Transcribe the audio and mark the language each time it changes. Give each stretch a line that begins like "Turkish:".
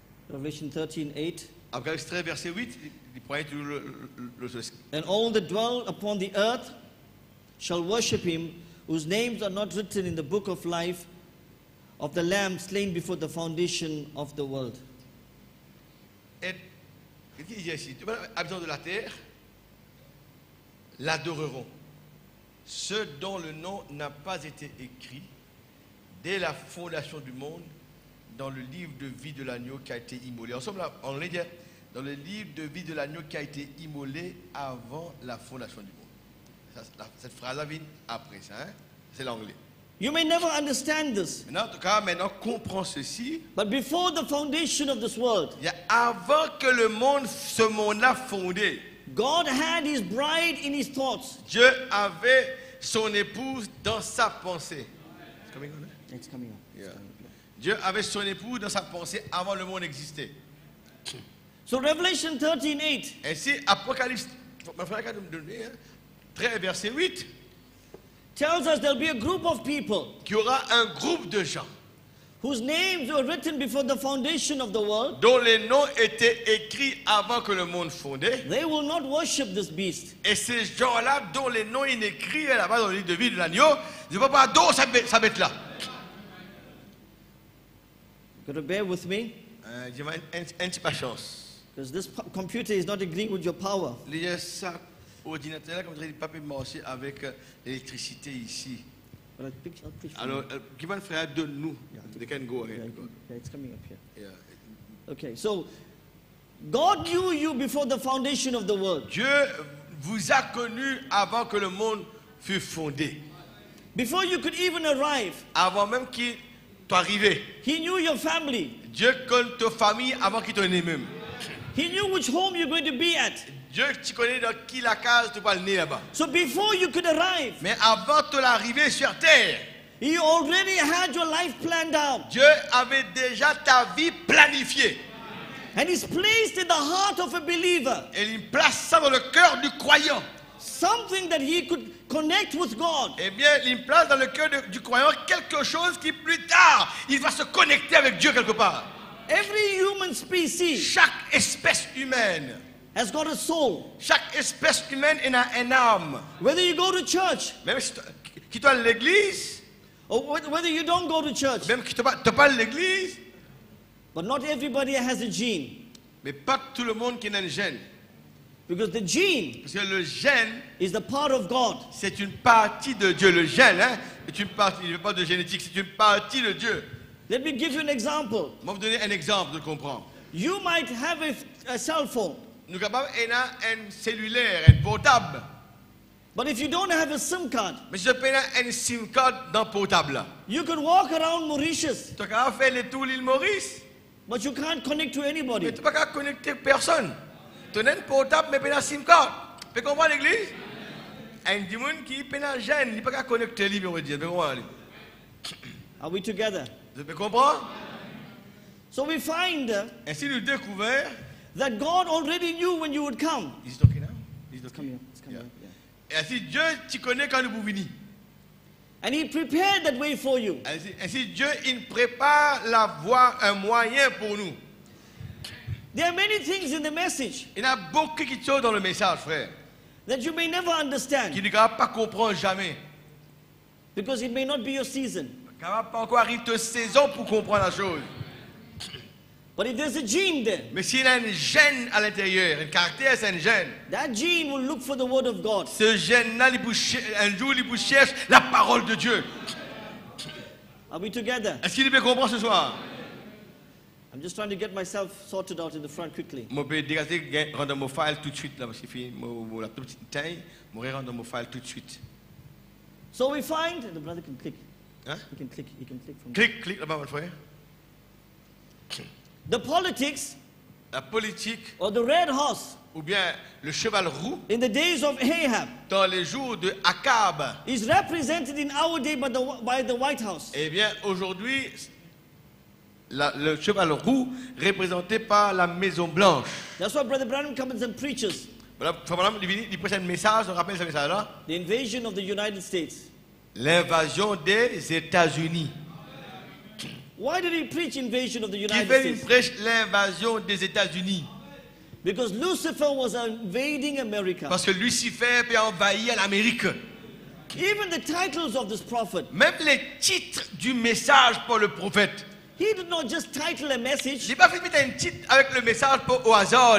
English: Revelation 13:8.
French: Apocalypse 13, verset 8, il prend tout le
English: And all that dwell upon the earth shall worship him, whose names are not written in the book of life of the Lamb slain before the foundation of the world.
French: Et il dit ici, tous les habitants de la terre l'adoreront. Ceux dont le nom n'a pas été écrit dès la fondation du monde dans le livre de vie de l'agneau qui a été immolé. En somme, là, on l'a dit, dans le livre de vie de l'agneau qui a été immolé avant la fondation du monde. Cette phrase-là vient après ça. Hein? C'est l'anglais.
English: You may never understand this,
French: Maintenant, en tout cas, maintenant, comprends ceci.
English: but before the foundation of this world,
French: Il y a avant que ce monde-là fondé,
English: God had his bride in his thoughts.
French: Dieu avait son épouse dans sa pensée.
English: It's coming on, eh? It's coming up. Yeah.
French: Dieu avait son épouse dans sa pensée avant le monde n'existait.
English: So Revelation 13:8
French: Ainsi, Apocalypse, mon frère, 13, verset 8,
English: tells us there'll be a group of people
French: qu'il y aura un groupe de gens
English: whose names were written before the foundation of the world.
French: dont les noms étaient écrits avant que le monde fondé.
English: They will not worship this beast.
French: Et ces gens-là, dont les noms sont écrits là-bas dans le livre de vie de l'agneau, ils ne vont pas adorer sa bête-là.
English: Got to bear with me,
French: Dis-moi un petit patience.
English: because this computer is not agreeing with your power.
French: Les ça, ordinateur, comme je dis, pas peut marcher avec l'électricité ici.
English: But I'll preach for
French: Alors,
English: you.
French: qui va faire de nous?
English: They can go Yeah, ahead. yeah, it's coming up here. Yeah. Okay, so God knew you before the foundation of the world.
French: Dieu vous a connu avant que le monde fût fondé.
English: Before you could even arrive,
French: Avant même qu'il soit arrivé.
English: He knew your family.
French: Dieu connaît ta famille avant qu'il t'en ait même.
English: He knew which home you're going to be at.
French: Dieu, tu connais dans qui la case tu vas le nez là-bas.
English: So before you could arrive,
French: Mais avant de l'arrivée sur terre,
English: He already had your life planned out.
French: Dieu avait déjà ta vie planifiée.
English: And He's placed in the heart of a believer
French: Et il place ça dans le cœur du croyant.
English: something that he could connect with God.
French: Eh bien, il place dans le cœur du croyant quelque chose qui plus tard, il va se connecter avec Dieu quelque part.
English: Every human species
French: Chaque espèce humaine,
English: has got a soul.
French: chaque espèce humaine a une âme.
English: Whether you go to church
French: Même si tu es à l'église,
English: or whether you don't go to church,
French: même si tu n'es pas à l'église,
English: but not everybody has a gene.
French: mais pas tout le monde qui a un gène.
English: Because the gene
French: Parce que le gène,
English: is the part of God.
French: c'est une partie de Dieu. Le gène, hein, est une partie, il n'y a pas de génétique, c'est une partie de Dieu.
English: Let me give you an example.
French: Je vais vous donner un exemple de comprendre.
English: You might have a cell phone,
French: Nous avons un cellulaire, un portable.
English: but if you don't have a SIM card,
French: Mais si je prends un SIM card dans le portable,
English: you can walk around Mauritius,
French: tu as faire le tour de l'île Maurice,
English: but you can't connect to
French: mais
English: anybody.
French: tu ne peux pas connecter personne. Tu as un portable, mais tu as un SIM card. Tu peux comprendre l'église? Un démon qui est un gène, il ne peut pas connecter, il veut dire.
English: Are we together?
French: Vous pouvez comprendre?
English: So we find
French: Ainsi, nous découvrons.
English: that God already knew when you would come. Is it okay now? Is it okay? Coming up, it's coming Yeah. up, yeah.
French: Et ainsi, Dieu, tu connais quand vous venez.
English: And He prepared that way for you.
French: Ainsi, Dieu, il prépare la voie, un moyen pour nous.
English: There are many things in the message
French: Il y a beaucoup de choses dans le message, frère,
English: that you may never
French: qui
English: understand
French: ne va pas comprendre jamais.
English: because it may not be your season.
French: Car il ne va pas encore arriver de saison pour comprendre la chose.
English: But if there's a gene there,
French: Mais s'il y a un gène à l'intérieur, un caractère, c'est un gène.
English: that gene will look for the Word of God.
French: Ce gène-là, un jour, il cherche la parole de Dieu.
English: Are we together?
French: Est-ce qu'il peut comprendre ce soir?
English: I'm just trying to get myself sorted out in the front quickly.
French: Je peux dégager, rendre mon file tout de suite, là, parce qu'il fait la petite taille. Je vais rendre mon file tout de suite.
English: So we find, the brother can click.
French: Hein?
English: He can click from
French: Clique là-bas, mon frère.
English: the politics
French: La politique,
English: or the red horse
French: ou bien le cheval roux,
English: in the days of Ahab
French: dans les jours de Akab,
English: is represented in our day by the White House.
French: eh bien, aujourd'hui, le cheval roux représenté par la Maison Blanche.
English: That's why Brother Branham comes and preaches
French: Voilà, madame, il prêche un message, on rappelle ce message-là.
English: the invasion of the United States.
French: L'invasion des États-Unis.
English: Why did he preach invasion of the
French: Qui
English: United
French: fait une
English: States?
French: prêche l'invasion des États-Unis.
English: Because Lucifer was invading America.
French: Parce que Lucifer peut envahir l'Amérique.
English: Even the titles of this prophet,
French: Même les titres du message pour le prophète.
English: he did not just title a
French: Il
English: message
French: n'a pas fait mettre un titre avec le message au hasard.